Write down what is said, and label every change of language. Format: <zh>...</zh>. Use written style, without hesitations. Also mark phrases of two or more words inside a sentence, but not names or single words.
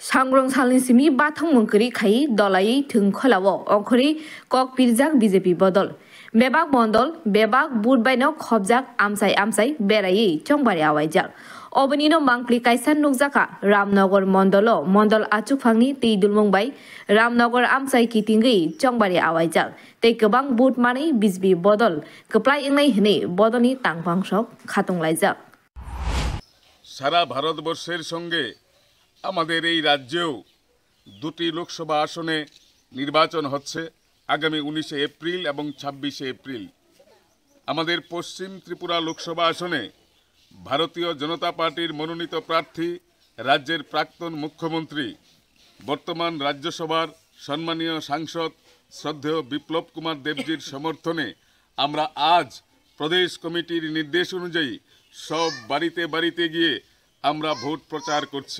<trp>सांग्रं सालनि सिमी बाथं मंकरी खाई दलाई थुं खोलाव अंखरी कक पिरजाक बीजेपी बदल बेबाक मण्डल बेबाक बुधबाइनो खबजाक आमसाय बेरायै चंबारि आवायजाक अबनिनो मांकलि कायसान नुकजाका रामनगर मण्डल आचुफांनि तैदुलमुंबाय रामनगर आमसाय कितिंगै चंबारि आवायजाक तै गोबां बुथ मानै बिजबि बदल कप्लाय इंनाय हनै बदलनि तांफांसक खातंलायजाक</trp> <bn>সারা ভারতবর্ষের সঙ্গে আমাদের এই রাজ্যেও দুটি লোকসভা আসনে নির্বাচন হচ্ছে আগামী 19 এপ্রিল এবং 26 এপ্রিল। আমাদের পশ্চিম ত্রিপুরা লোকসভা আসনে ভারতীয় জনতা পার্টির মনোনীত প্রার্থী রাজ্যের প্রাক্তন মুখ্যমন্ত্রী বর্তমান রাজ্যসভার সম্মানীয় সাংসদ শ্রদ্ধেয় বিপ্লব কুমার দেবজির সমর্থনে আমরা আজ প্রদেশ কমিটির নির্দেশ অনুযায়ী সব বাড়িতে বাড়িতে গিয়ে আমরা ভোট প্রচার করছি।</bn>